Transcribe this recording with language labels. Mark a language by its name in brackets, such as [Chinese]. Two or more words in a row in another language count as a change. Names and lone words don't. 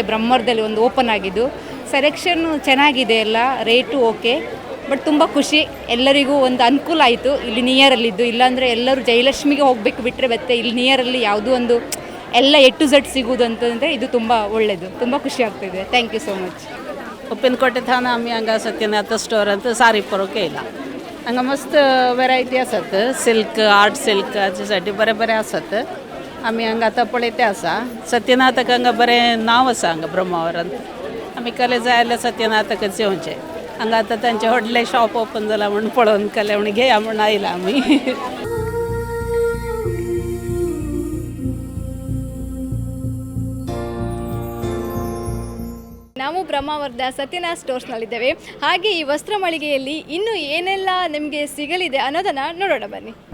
[Kannada] ಬ್ರಹ್ಮಾವರದಲ್ಲಿ ಒಂದು ಓಪನ್ ಆಗಿದ್ದು ಸೆಲೆಕ್ಷನ್ನು ಚೆನ್ನಾಗಿದೆ, ಎಲ್ಲ [English] rate okay. [Kannada] ಬಟ್ ತುಂಬ ಖುಷಿ, ಎಲ್ಲರಿಗೂ ಒಂದು ಅನುಕೂಲ ಆಯಿತು ಇಲ್ಲಿ ನಿಯರಲ್ಲಿದ್ದು. ಇಲ್ಲಾಂದರೆ ಎಲ್ಲರೂ ಜಯಲಕ್ಷ್ಮಿಗೆ ಹೋಗಬೇಕು ಬಿಟ್ಟರೆ ಮತ್ತೆ ಇಲ್ಲಿ ನಿಯರಲ್ಲಿ ಯಾವುದೂ ಒಂದು ಎಲ್ಲ [English] A to Z [Kannada] ಸಿಗೋದು ಅಂತಂದರೆ ಇದು ತುಂಬ ಒಳ್ಳೆಯದು. ತುಂಬ ಖುಷಿ ಆಗ್ತಾಯಿದೆ. [English] thank you so much. [Konkani] उप्पिनकोटे थाना आम्ही हांगा सत्यनाथ स्टोर सारी पळोवंक येयला. हांगा मस्त वेरायटी आसात. [English] silk, art silk [Konkani] हाचेसाठी बरे बरे आसात. आमी हांगा आतां पळयते आसा. सत्यनाथाक हांगा बरें नांव आसा हांगा ब्रह्मावरांत. आमी कले जाय जाल्यार सत्यनाथाकच येवचें. हांगा आतां तांचें व्हडलें [English] shop open [Konkani] जालां म्हूण पळोवन कले म्हूण घेया म्हूण आयला आमी. [Kannada] ನಾವು ಬ್ರಹ್ಮಾವರದ ಸತ್ಯನಾಥ್ ಸ್ಟೋರ್ಸ್ನಲ್ಲಿದ್ದೇವೆ. ಹಾಗೆ ಈ ವಸ್ತ್ರ ಮಳಿಗೆಯಲ್ಲಿ ಇನ್ನೂ ಏನೆಲ್ಲ ನಿಮಗೆ ಸಿಗಲಿದೆ ಅನ್ನೋದನ್ನು ನೋಡೋಣ ಬನ್ನಿ.